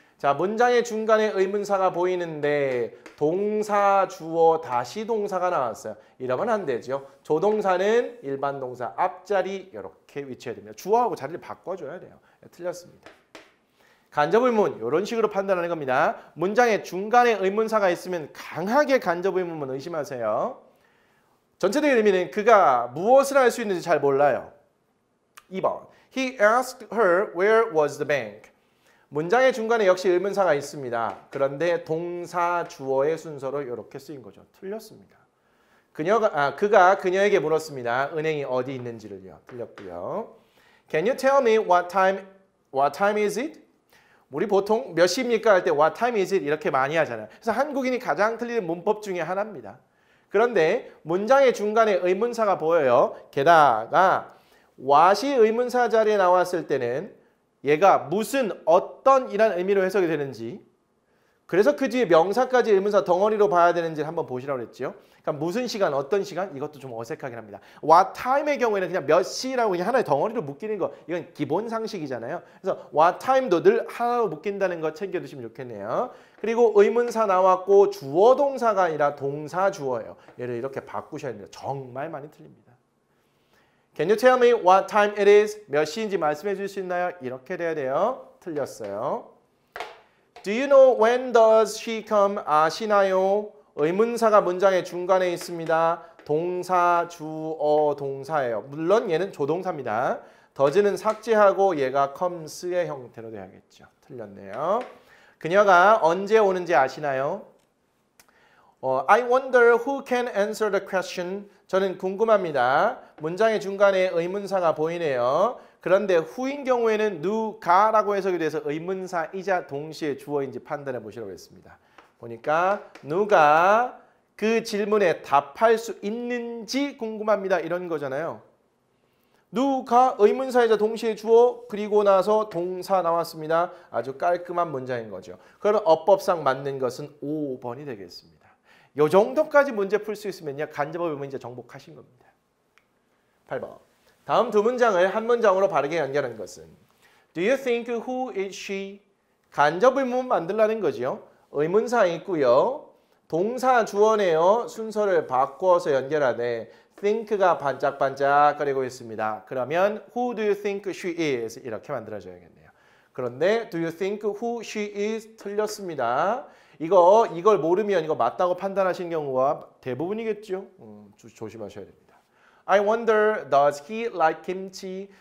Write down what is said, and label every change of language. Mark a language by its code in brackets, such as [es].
[ko] 자, 문장의 중간에 의문사가 보이는데 동사, 주어, 다시 동사가 나왔어요. 이러면 안 되죠. 조동사는 일반 동사 앞자리 이렇게 위치해야 됩니다. 주어하고 자리를 바꿔줘야 돼요. 틀렸습니다. 간접의문 이런 식으로 판단하는 겁니다. 문장의 중간에 의문사가 있으면 강하게 간접의문만 의심하세요. 전체적인 의미는 그가 무엇을 할 수 있는지 잘 몰라요. 2번. [en] He asked her where was the bank. [ko] 문장의 중간에 역시 의문사가 있습니다. 그런데 동사, 주어의 순서로 이렇게 쓰인 거죠. 틀렸습니다. 그가 그녀에게 물었습니다. 은행이 어디 있는지를요. 틀렸고요. [en] Can you tell me what time is it? [ko] 우리 보통 몇 시입니까 할 때 [en] what time is it [ko] 이렇게 많이 하잖아요. 그래서 한국인이 가장 틀리는 문법 중에 하나입니다. 그런데 문장의 중간에 의문사가 보여요. 게다가 what이 의문사 자리에 나왔을 때는 얘가 무슨 어떤 이란 의미로 해석이 되는지 그래서 그 뒤에 명사까지 의문사 덩어리로 봐야 되는지 한번 보시라고 했죠. 그러니까 무슨 시간, 어떤 시간 이것도 좀 어색하긴 합니다. what time의 경우에는 그냥 몇 시라고 그냥 하나의 덩어리로 묶이는 거 이건 기본 상식이잖아요. 그래서 what time도 늘 하나로 묶인다는 거 챙겨두시면 좋겠네요. 그리고 의문사 나왔고 주어 동사가 아니라 동사 주어예요. 얘를 이렇게 바꾸셔야 됩니다. 정말 많이 틀립니다. [en] Can you tell me what time it is? [ko] 몇 시인지 말씀해 주실 수 있나요? 이렇게 돼야 돼요. 틀렸어요. [en] Do you know when does she come? [ko] 아시나요? 의문사가 문장의 중간에 있습니다. 동사, 주어, 동사예요. 물론 얘는 조동사입니다. does는 삭제하고 얘가 comes의 형태로 돼야겠죠. 틀렸네요. 그녀가 언제 오는지 아시나요? [en] I wonder who can answer the question. [ko] 저는 궁금합니다. 문장의 중간에 의문사가 보이네요. 그런데 who인 경우에는 누가라고 해석이 돼서 의문사이자 동시에 주어인지 판단해 보시라고 했습니다. 보니까 누가 그 질문에 답할 수 있는지 궁금합니다. 이런 거잖아요. 누가 의문사이자 동시에 주어 그리고 나서 동사 나왔습니다. 아주 깔끔한 문장인 거죠. 그러면 어법상 맞는 것은 5번이 되겠습니다. 요 정도까지 문제 풀 수 있으면요. 간접의 문제 정복하신 겁니다. 8번. 다음 두 문장을 한 문장으로 바르게 연결한 것은 [en] Do you think who is she? [ko] 간접의문 만들라는 거죠. 의문사 있고요. 동사 주어네요. 순서를 바꿔서 연결하되 think가 반짝반짝거리고 있습니다. 그러면 [en] who do you think she is? [ko] 이렇게 만들어줘야겠네요. 그런데 [en] do you think who she is? [ko] 틀렸습니다. 이걸 모르면 이거 맞다고 판단하신 경우가 대부분이겠죠. 조심하셔야 됩니다. [en] I wonder does he like kimchi?